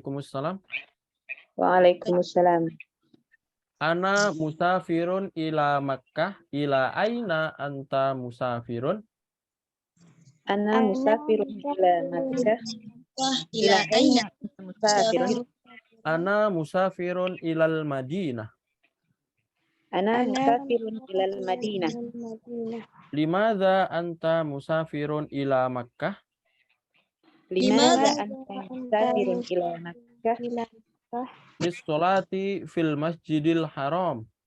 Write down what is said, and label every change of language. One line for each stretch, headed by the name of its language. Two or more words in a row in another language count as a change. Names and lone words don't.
Arabic: وعليكم السلام. وعليكم السلام. أنا مسافر إلى مكة. إلى أين أنت مسافر? أنا مسافر إلى مكة. إلى أين أنت مسافر? أنا مسافر إلى المدينة. أنا مسافر إلى المدينة. لماذا أنت مسافر إلى مكة? لماذا أنت مسافر إلى مكة? للصلاة في المسجد الحرام.